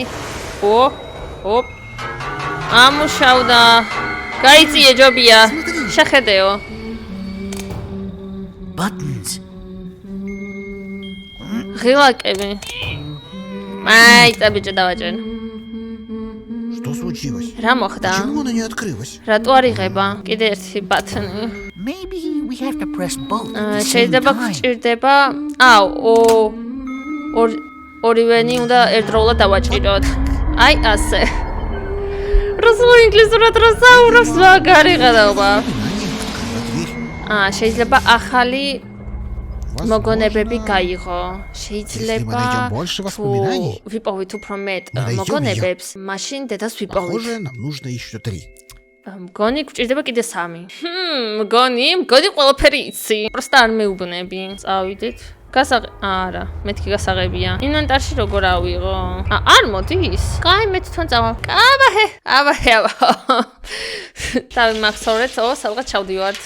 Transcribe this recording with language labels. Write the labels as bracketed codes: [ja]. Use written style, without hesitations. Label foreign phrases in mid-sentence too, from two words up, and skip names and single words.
[ka] ოპ. ამუშავდა. გაიწიე ჯობია. შეხედეო. [en] Buttons. [ka] ღილაკები. მაიცა ბიჭო დავაჭენ. [ru] Что случилось? [ka] რა მოხდა? [ru] Почему она не открылась? [ka] რატო არ იღება? კიდე ერთი ბათონი. [en] Maybe we have to press both. [ka] შეიძლება გვჭირდება. ორივენი უნდა ერთდროულად დავაჭიროთ. აი ასე. რუსულ ინგლისურად რა საუბრობს მაგარი ყედობა. შეიძლება ახალი მოგონებები გაიღო. შეიძლება ვიპოვით უფრო მეტ მოგონებებს, მაშინ დედას ვიპოვით. [ru] Похоже, нам нужно еще 3. [ka] მგონი გვჭირდება კიდე 3. მგონი ყველაფერი იცი. Просто არ მეუბნები. წავიდეთ. არა, მეთქი გასაღებია. ინვენტარში როგორ ავიღო? არ მოდის? კაი, მე თვითონ წავალ. აბა. თავი მახსოვრეთ, სადღაც ჩავდივართ.